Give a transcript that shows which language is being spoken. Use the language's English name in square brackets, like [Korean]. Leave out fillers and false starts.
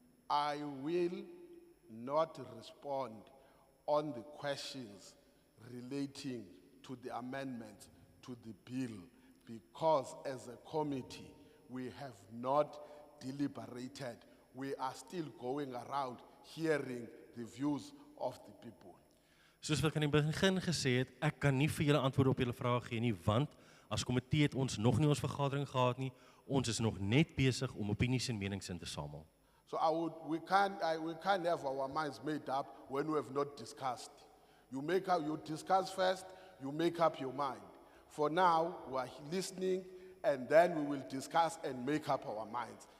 [English] I will not respond on the questions relating to the amendments to the bill because as a committee we have not deliberated. We are still going around hearing the views of the people. [Afrikaans] Soos wat ek aan die begin gesê het, ek kan nie vir julle antwoorde op julle vrae gee nie, want as komitee het ons nog nie ons vergadering gehad nie. Ons is nog net besig om opinies en menings in te samel. [English] So we can't have our minds made up when we have not discussed. You discuss first, you make up your mind. For now, we are listening, and then we will discuss and make up our minds.